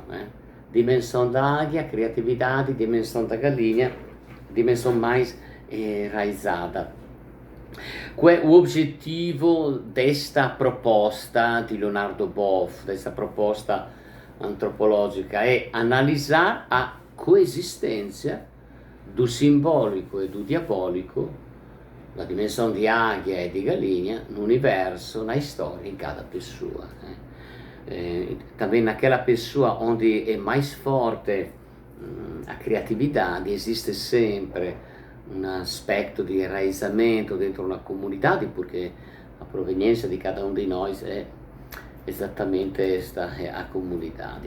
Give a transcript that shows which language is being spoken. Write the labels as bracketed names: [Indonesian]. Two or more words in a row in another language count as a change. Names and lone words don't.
[Portuguese] Dimensão da águia, criatividade, dimensão da galinha, dimensão mais enraizada. Qual é o objetivo desta proposta de Leonardo Boff, dessa proposta antropológica? É analisar a coexistência do simbolico e do diabolico, la dimensão de águia e de galinha, no universo, na história, em cada pessoa. Também naquela pessoa onde é mais forte a criatividade, existe sempre um aspecto de enraizamento dentro uma comunidade, porque a proveniência de cada um de nós é exatamente esta, a comunidade.